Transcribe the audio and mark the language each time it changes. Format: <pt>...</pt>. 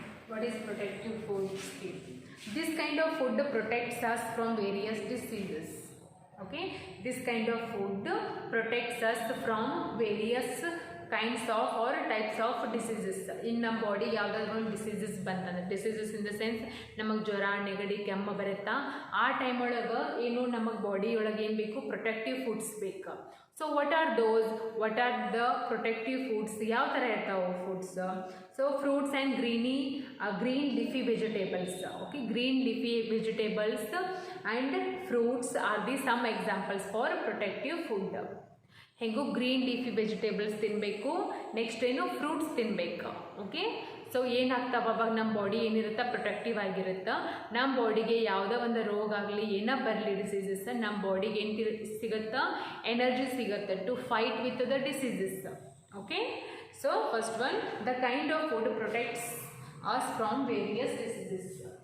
<en>What is protective food? This kind of food protects us from various diseases. Okay, this kind of food protects us from various kinds of or types of diseases.</en> <kn>In ನಮ್ಮ body ಯಾವುದಾದ್ರು ಒಂದು diseases ಬಂತಂದ್ರೆ,</kn> <en>diseases in the sense</en> <kn>ನಮಗೆ ಜ್ವರ, ನೆಗಡಿ, ಕೆಮ್ಮು ಬರುತ್ತಾ, ಆ ಟೈಮ್ ಒಳಗೆ ಏನು ನಮಗೆ ಬಾಡಿ ಒಳಗೆ ಏನು ಬೇಕು?</kn> <en>Protective foods ಬೇಕು. So what are the protective foods?</en> <kn>ಯಾವ ಥರ ಇರ್ತಾವೆ foods?</kn> <en>So fruits and green leafy vegetables. Okay, green leafy vegetables and fruits are the some examples for protective food.</en> <kn>ಹೆಂಗು ಗ್ರೀನ್ ಲೀಫಿ ವೆಜಿಟೇಬಲ್ಸ್ ತಿನ್ನಬೇಕು, next ಏನು fruits ತಿನ್ನಬೇಕು. Okay, so ಏನಾಗ್ತಾವ ಅವಾಗ ನಮ್ಮ body ಏನಿರುತ್ತೆ ಪ್ರೊಟೆಕ್ಟಿವ್ ಆಗಿರುತ್ತೆ. ನಮ್ಮ ಬಾಡಿಗೆ ಯಾವುದೋ ಒಂದು ರೋಗ ಆಗಲಿ ಏನೋ ಬರಲಿ ಡಿಸೀಸಸ್, ನಮ್ಮ ಬಾಡಿಗೆ ಏನು ಸಿಗುತ್ತಾ?</kn> <en>Energy ಸಿಗುತ್ತೆ to fight with the diseases. Okay, so first one, the kind of food protects us from various diseases.</en>